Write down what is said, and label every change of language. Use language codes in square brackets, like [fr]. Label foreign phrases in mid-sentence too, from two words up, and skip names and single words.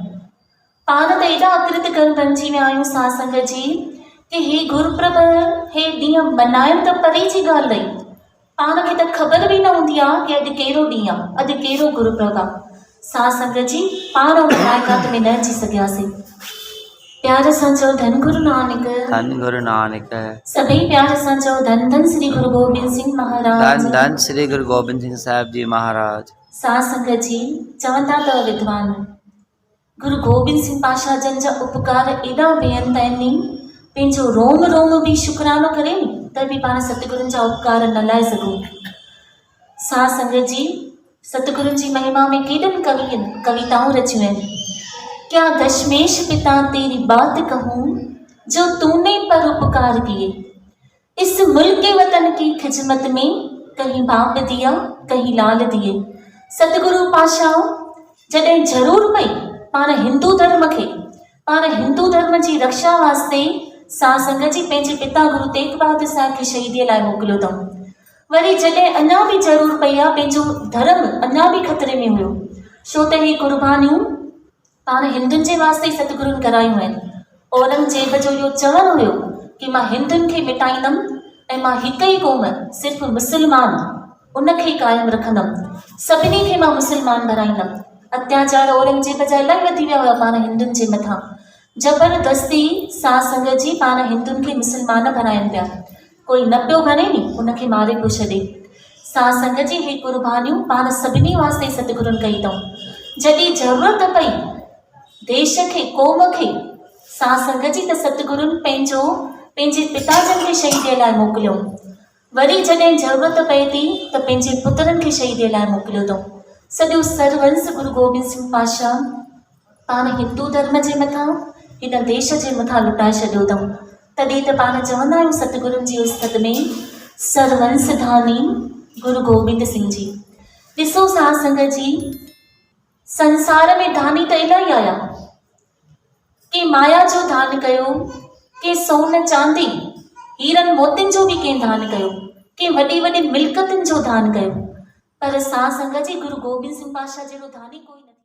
[sd] पाण त एॾा अकृत कर्म बणिजी विया आहियूं साध संगत जी कि हे गुरुप्रभ हे ॾींहं मल्हाइण त परे जी ॻाल्हि रही। पाण खे त ख़बर बि न हूंदी आहे कि अॼु कहिड़ो ॾींहुं आहे, अॼु कहिड़ो गुरुप्रभ आहे। साध संगत जी पाण उन लाइक़ात में न अची सघियासीं। प्यार सां चओ धन गुरु नानक, धन गुरु नानक। सभई प्यार सां चओ धन धन श्री गुरु गोबिंद सिंह महाराज, धन धन श्री गुरु गोबिंद सिंह साहिब जी महाराज। साध संगत जी चवंदा अथव विद्वान, गुरु गोबिंद सिंह पातशाह जन जा उपकार एॾा बेअंत आहिनि, पंहिंजो रोम रोम बि शुक्रानो करे त बि पाण सतगुरुनि जा उपकार न लाहे सघूं। साध संगत जी सतगुरुनि जी महिमा में केॾनि कविताऊं रचियूं आहिनि। [hi] क्या दशमेश पिता तेरी बात कहूँ जो तूने परोपकार किए, इस मुल्क के वतन की खिदमत में कहीं बाप दिया कहीं लाल दिए। [sd] सतगुरु पातशाह जॾहिं ज़रूर पई पाण हिंदू धर्म खे, पाण हिंदू धर्म जी रक्षा वास्ते साध संगत जी पंहिंजे पिता गुरु तेग बहादुर साहिब खे शहीदीअ लाइ मोकिलियो अथऊं। वरी जॾहिं अञा बि ज़रूर पई आहे, पंहिंजो धर्म अञा बि ख़तरे में हुयो, छो त हे कुर्बानियूं पाण हिंदुनि जे वास्ते ई सतगुरुनि करायूं आहिनि। औरंगजेब जो इहो चवणु हुयो कि मां हिंदुनि खे मिटाईंदमि ऐं मां हिकु ई क़ौम सिर्फ़ु मुस्लमान उनखे क़ाइमु रखंदमि, सभिनी खे मां मुस्लमान बणाईंदमि। अत्याचार औरंगजेब जा इलाही वधी विया हुआ पाण हिंदुनि जे मथां। ज़बरदस्ती साध संगत जी पाण हिंदुनि खे मुस्लमान बणाइनि पिया। कोई न पियो भरे नी उनखे मारे पियो छॾे। साध संगत जी हे कुर्बानियूं पाण सभिनी वास्ते सतगुरुनि कई अथऊं। जॾहिं ज़रूरत पई देश खे क़ौम खे, साध संगत जी त सतगुरुनि पंहिंजे पिताजनि खे शहीदीअ लाइ मोकिलियो। वरी जॾहिं ज़रूरत पए थी त पंहिंजे पुत्रनि खे शहीदीअ लाइ मोकिलियो अथऊं। सॼो सरवंश गुरु गोबिंद सिंह पातशाह पाण हिंदू धर्म जे मथां हिन देश जे मथां लुटाए छॾियो अथऊं। तॾहिं त पाण चवंदा आहियूं सतगुरुनि जी उस्तत में सरवंश धानी गुरु गोबिंद सिंह जी। ॾिसो साध संगत जी संसार में दानी त इलाही आया, के माया जो दान कयो, के सोन चांदी हीरनि मोतियुनि जो बि कंहिं दान कयो, के वॾी वॾी मिल्कतुनि जो दान कयो, पर साध संगत जी गुरु गोबिंद सिंह पातशाह जहिड़ो दानी कोई न।